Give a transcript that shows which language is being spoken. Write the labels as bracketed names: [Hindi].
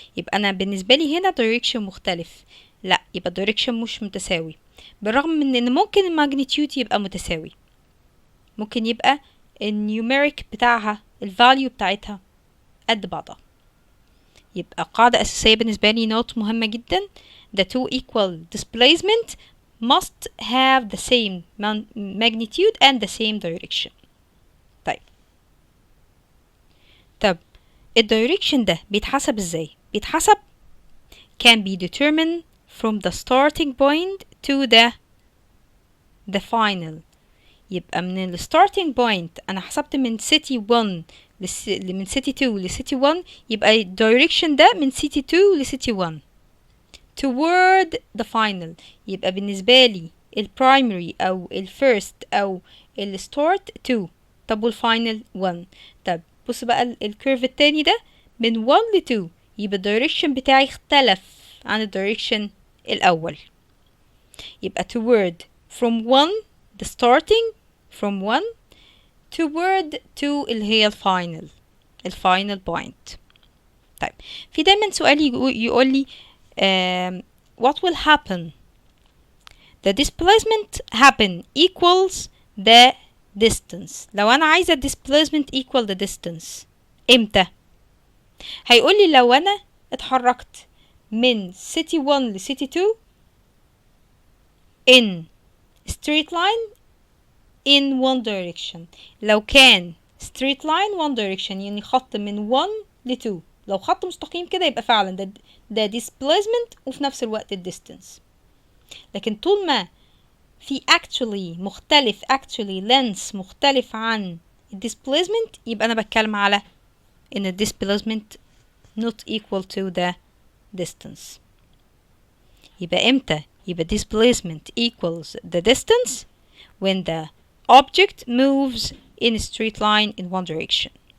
[Arabic] يبقى انا بالنسبة لي هنا direction مختلف، لا يبقى direction مش متساوي، بالرغم من ان ممكن الماجنتيود يبقى متساوي، ممكن يبقى النيوميريك بتاعها الفاليو بتاعتها قد بعضها. يبقى قاعدة أساسية بالنسبة لي نوت مهمة جدا: [English] the two equal displacement must have the same magnitude and the same direction. [Arabic] طب الدايركشن ده بيتحسب ازاي؟ بيتحسب [English] can be determined from the starting point to the final. [Arabic] يبقى من ال starting point أنا حسبت من city 1 من city 2 ل city 1، يبقى ال direction ده من city 2 ل city 1 [English] toward the final. [Arabic] يبقى بالنسبة لي ال primary أو ال first أو ال start 2، طب وال final 1. طب بص بقى الكيرف التاني ده من 1 ل 2، يبقى ال direction بتاعي اختلف عن ال direction الأول. [English] يبقى toward from 1 the starting from 1 toward 2 [Arabic] اللي هي الفاينل [English] point. [Arabic] طيب في دايما سؤال يقول لي [English] what will happen the displacement happen equals the distance. [Arabic] لو انا عايزة [English] displacement equal the distance [Arabic] امتى؟ هيقول لي لو انا اتحركت من city 1 ل city 2 [English] in straight line in one direction. [Arabic] لو كان [English] straight line one direction [Arabic] يعني خط من 1 ل 2، لو خط مستقيم كده يبقى فعلا ده displacement وفي نفس الوقت ال distance. لكن طول ما في actually مختلف length مختلف عن ال displacement يبقى أنا بتكلم على إن ال displacement [English] not equal to the distance. [Arabic] يبقى إمتى يبقى [English] displacement equals the distance when the object moves in a straight line in one direction.